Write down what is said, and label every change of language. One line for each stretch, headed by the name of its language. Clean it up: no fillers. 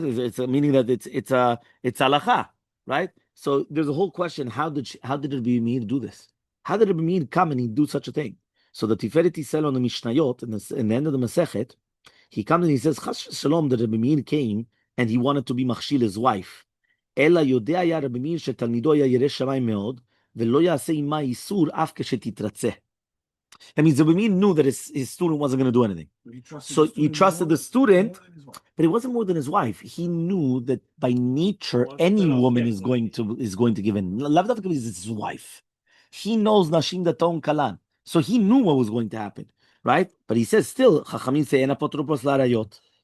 English: It's meaning that it's halacha, right? So there's a whole question: how did Rabbi Meir do this? How did Rabbi Meir come and he do such a thing? So the Tiferet Yisrael on the Mishnayot, in the end of the Masechet, he comes and he says, Chas Shalom, that Rabbi Meir came and he wanted to be machshil his wife.
Hebrew: Ela yodea היה רבי מאיר שתלמידו היה ירא שמיים מאוד, ולא יעשה עמה איסור אף כשתתרצה.
English: That means Rabbi Meir knew that his student wasn't going to do anything. So he trusted the student, but it wasn't more than his wife. He knew that by nature, any woman is going to give in. Lav dafka because it's his wife. He knows Nashim Daton Kalan. So he knew what was going to happen, right? But he says still, Chachamim say,
Hebrew: En apotropos larayot.